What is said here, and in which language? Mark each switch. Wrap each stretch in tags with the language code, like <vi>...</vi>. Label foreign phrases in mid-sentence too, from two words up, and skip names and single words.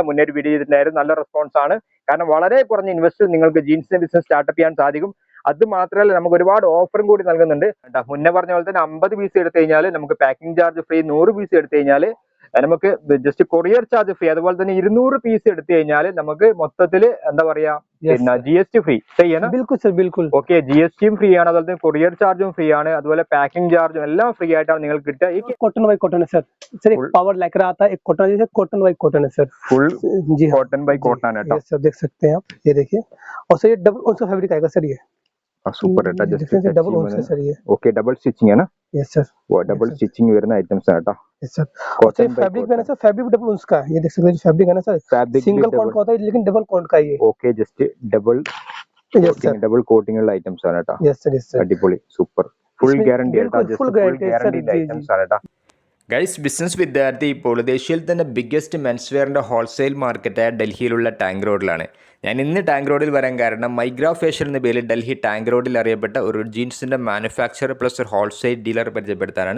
<ml>മുന്നേ ഒരു വീഡിയോ ചെയ്തിട്ടുണ്ടായിരുന്നു, നല്ല റെസ്പോൺസ് ആണ്. കാരണം വളരെ കുറഞ്ഞ ഇൻവെസ്റ്റ് നിങ്ങൾക്ക് ജീൻസിന്റെ</ml> <en>business startup</en> <ml>ചെയ്യാൻ സാധിക്കും. അത് മാത്രമല്ല നമുക്ക് ഒരുപാട് ഓഫറും കൂടി നൽകുന്നുണ്ട്. മുന്നേ പറഞ്ഞ പോലെ തന്നെ 50 പീസ് എടുത്തു കഴിഞ്ഞാൽ നമുക്ക്</ml> <en>packing charge free,</en> <ml>100 പീസ് എടുത്തു കഴിഞ്ഞാൽ നമുക്ക്</ml> <en>just courier charge free,</en> <ml>അതുപോലെ തന്നെ 200 പീസ് എടുത്തു കഴിഞ്ഞാൽ നമുക്ക് മൊത്തത്തിൽ എന്താ പറയാ പിന്നെ</ml> <en>GST free</en> <ml>ചെയ്യണം.</ml> <hi>बिल्कुल सर बिल्कुल.</hi> <en>okay, GST free</en> <ml>ആണ്, അതുപോലെ തന്നെ</ml> <en>courier charge-um free</en> <ml>ആണ്, അതുപോലെ</ml> <en>packing charge-um</en> <ml>എല്ലാം ഫ്രീ ആയിട്ടാണ് നിങ്ങൾക്ക് കിട്ടുക.</ml> <hi>एक</hi> <en>cotton by cotton</en> <hi>है सर. सर एक पावर लेकर आता है, एक कॉटन जैसे</hi> <en>cotton by cotton</en> <hi>है सर. फुल जी</hi> <en>cotton by cotton</en> <hi>है.</hi> <en>yes sir,</en> <hi>देख सकते हैं आप, ये देखिए. और सर ये</hi> <en>double on</en> <hi>सा फैब्रिक आएगा सर. ये</hi> <ml>സൂപ്പർ ഏട്ടാ. ജസ്റ്റ്</ml> <en>double on</en> <hi>सा सर. ये</hi> <en>okay, double stitching</en> <ml>ആണ്.</ml> <en>yes sir, double stitching wear items है. yes sir. cotton fabric</en> <hi>में ना सर,</hi> <en>fabric double</en> <hi>उसका, ये देख सकते हैं फैब्रिक है ना सर,</hi> <en>single cot</en> <hi>का होता है लेकिन</hi> <en>double cot</en> <hi>का ये.</hi> <en>okay, just double double coating</en> <ml>ഉള്ള ഐറ്റംസ് ആണ് ട്ടാ.</ml> <en>yes sir, yes sir.</en> <ml>അടിപൊളി, സൂപ്പർ,</ml> <en>full guarantee</en> <ml>ആണ്.</ml> <en>full guarantee</en> <ml>ഐറ്റംസ് ആണ് ട്ടാ. ഗൈസ്, ബിസിനസ് വിദ്യാർത്ഥി ഇപ്പോൾ ഏഷ്യയിൽ തന്നെ</ml> <en>biggest mens wear-inte wholesale market-aaya</en> <ml>ഡൽഹിയിലുള്ള ടാങ്ക് റോഡിലാണ്. ഞാൻ ഇന്ന് ടാങ്ക് റോഡിൽ വരാൻ കാരണം മൈഗ്രാ ഫാഷൻ എന്ന പേരിൽ ഡൽഹി ടാങ്ക് റോഡിൽ അറിയപ്പെട്ട ഒരു ജീൻസിൻ്റെ</ml> <en>manufacture plus</en> <ml>ഒരു</ml> <en>wholesale dealer</en> <ml>പരിചയപ്പെടുത്താനാണ്.</ml>